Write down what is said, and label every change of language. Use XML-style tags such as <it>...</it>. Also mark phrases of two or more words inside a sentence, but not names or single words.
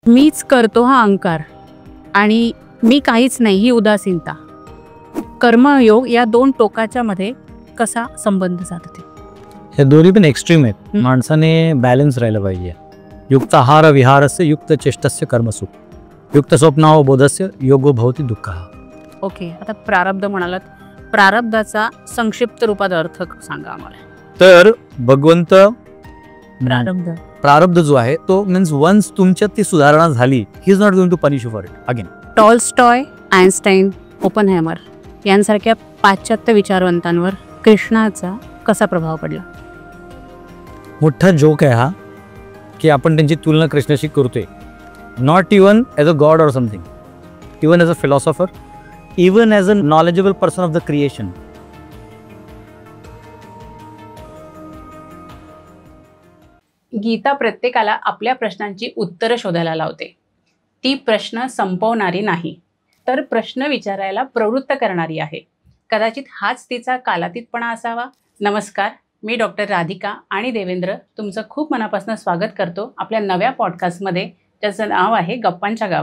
<mr>मीच करतो हा अहंकार आणि मी काहीच नाही ही उदासीनता, कर्मयोग या दोन टोकाच्या मध्ये कसा संबंध साधते? हे दोन्ही पण एक्स्ट्रीम आहेत. माणसाने बॅलन्स राहिलं पाहिजे.</mr> <sa>युक्त आहार विहारस्य युक्त चेष्टस्य कर्मसु युक्त स्वप्नाव बोधस्य योगो भवती दुःख.</sa> <mr>ओके, आता प्रारब्ध म्हणालात, प्रारब्धाचा संक्षिप्त रूपात अर्थ सांगा आम्हाला. तर भगवंत प्रारब्ध जो आहे तो</mr> <en>means once</en> <mr>तुमच्यात ती सुधारणा झाली,</mr> <en>he is not going to punish you for it again.</en> <mr>टॉलस्टॉय, आइन्स्टाईन, ओपनहॅमर यांसारख्या पाश्चात्य विचारवंतांवर कृष्णाचा कसा प्रभाव पडला? मोठा जोक आहे हा की आपण त्यांची तुलना कृष्णाशी करतोय.</mr> <en>not even as a god or something, even as a philosopher, even as a knowledgeable person of the creation.</en> <mr>गीता प्रत्येकाला आपल्या प्रश्नांची उत्तरं शोधायला लावते. ती प्रश्न संपवणारी नाही, तर प्रश्न विचारायला प्रवृत्त करणारी आहे. कदाचित हाच तिचा कालातीतपणा असावा. नमस्कार, मी डॉक्टर राधिका आणि देवेंद्र तुमचं खूप मनापासून स्वागत करतो आपल्या नव्या पॉडकास्टमध्ये, ज्याचं नाव आहे गप्पांच्या गावात.</mr>